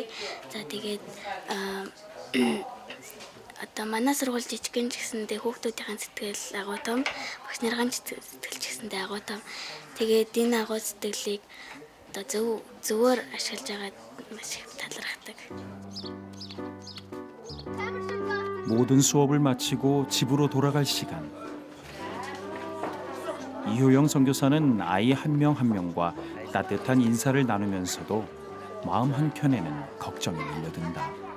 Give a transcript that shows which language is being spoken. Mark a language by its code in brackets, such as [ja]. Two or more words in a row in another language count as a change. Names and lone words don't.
[mn] За тэгээд одоо манай сургууль жижигэн ч гэсэндээ хүүхдүүдийн сэтгэл агуу том, багш нарын сэтгэл ч гэсэндээ агуу том. Тэгээд энэ агуу сэтгэлийг одоо зөвөр ашиглаж байгаад маш их талархдаг. [ko] 모든 수업을 마치고 집으로 돌아갈 시간. 이효영 선교사는 아이 한 명 한 명과 따뜻한 인사를 나누면서도 마음 한켠에는 걱정이 밀려든다.